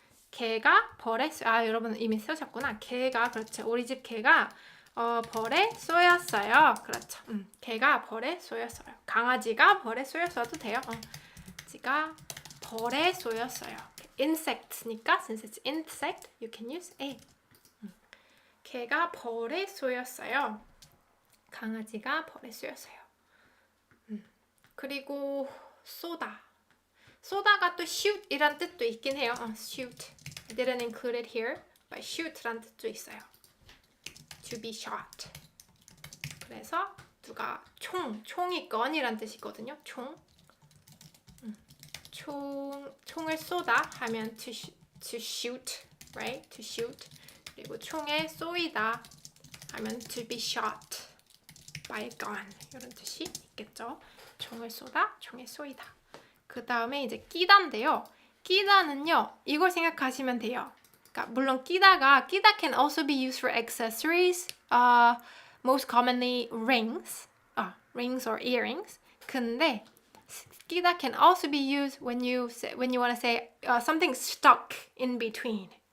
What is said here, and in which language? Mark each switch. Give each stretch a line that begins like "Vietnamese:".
Korean: 개가 벌에 여러분 이미 쓰셨구나. 개가, 그렇죠. 우리 집 개가 벌에 쏘였어요. 그렇죠. 개가 벌에 쏘였어요. 강아지가 벌에 쏘였어도 돼요. 강아지가 벌에 쏘였어요.
English: insect니까 since it's insect, you can use a.
Korean: 개가 벌에 쏘였어요. 강아지가 벌에 쏘였어요. 그리고 쏘다가 또 shoot이란 뜻도 있긴 해요.
English: shoot. I didn't include it here, but shoot란
Korean: 뜻도 있어요.
English: To be shot.
Korean: 그래서 누가 총이 gun이란 뜻이거든요. 총을 쏘다 하면
English: to shoot, right? To shoot.
Korean: 그리고 총에 쏘이다 하면
English: to be shot by a gun.
Korean: 이런 뜻이 있겠죠. 총을 쏘다, 총에 쏘이다. 그 다음에 이제 끼다인데요. 끼다는요, 이걸 생각하시면 돼요.
English: 그러니까 물론 끼다 can also be used for accessories. Most commonly rings or earrings. 근데 끼다 can also be used when you want to say something stuck in between.